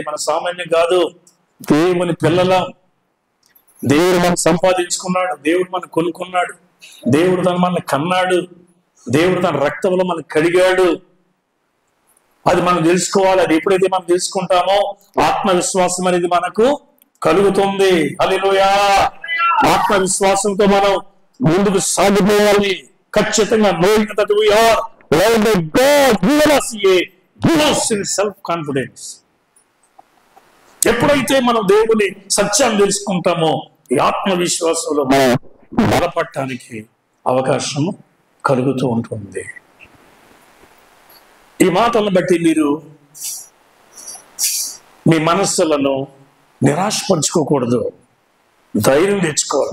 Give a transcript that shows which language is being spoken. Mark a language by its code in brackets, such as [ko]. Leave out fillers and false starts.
[te] మన సామాన్యం కాదు, దేవుని పిల్లల. దేవుడు మనం సంపాదించుకున్నాడు, దేవుడు మనం కొనుక్కున్నాడు, దేవుడు తను మనల్ని కన్నాడు, దేవుడు తన రక్తంలో మనం కడిగాడు. అది మనం తెలుసుకోవాలి. అది ఎప్పుడైతే మనం తెలుసుకుంటామో ఆత్మవిశ్వాసం అనేది మనకు కలుగుతుంది. హల్లెలూయా. ఆత్మవిశ్వాసంతో మనం ముందుకు సాగిపోవాలి. ఖచ్చితంగా [en] knowing that we are Love by God, given us a boost in self-confidence. [te] ఎప్పుడైతే మనం దేవుని సత్యాన్ని తెలుసుకుంటామో ఈ ఆత్మవిశ్వాసంలో మనం బలపడటానికి అవకాశం కలుగుతూ ఉంటుంది. ఈ మాటలను బట్టి మీరు మీ మనస్సులను నిరాశపరచుకోకూడదు. ధైర్యం తెచ్చుకోవాలి.